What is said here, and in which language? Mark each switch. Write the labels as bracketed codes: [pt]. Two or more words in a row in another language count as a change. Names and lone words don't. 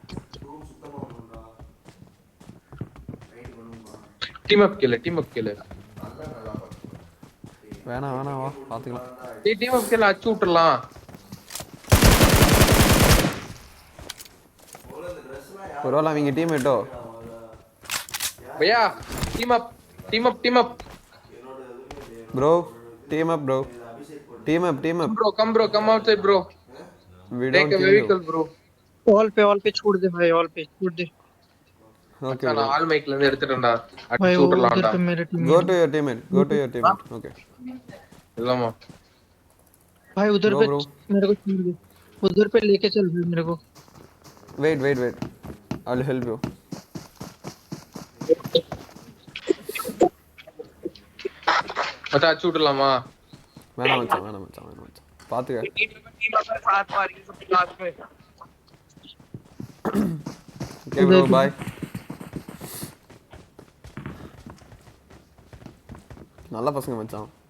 [en] team up [ta] கேளு. வேணாம் வேணாம் வா பாத்துக்கலாம். டேய் [en] team up [ta] கேளு அச்சு விட்டுறலாம். ஒருவேளை அவங்க டீம்மேட்டோ. [en] भैया team up bro team up bro team up bro come outside bro we take don't a vehicle bro [hi] ऑल पे छोड़ दे भाई ऑल पे छोड़ दे okay [ta] நான் ஆல் மைக்ல இருந்து எடுத்துட்டேன்டா भाई அடிச்சு उधर விட்டுறலாம்டா [hi] पे मेरे टीम [en] go to your teammate okay [ta] இல்லமா [hi] भाई उधर पे bro. मेरे को छोड़ दे उधर पे लेके चल भाई मेरे को [en] wait I'll help you. [ta] மச்சான் அடிச்சு விட்டுறலாமா? வேணாம் மச்சான் வேணாம் மச்சான் வேணாம் மச்சான் பார்த்துக்க. [en] okay bro [ta] பாய். நல்ல பசங்க மச்சான்.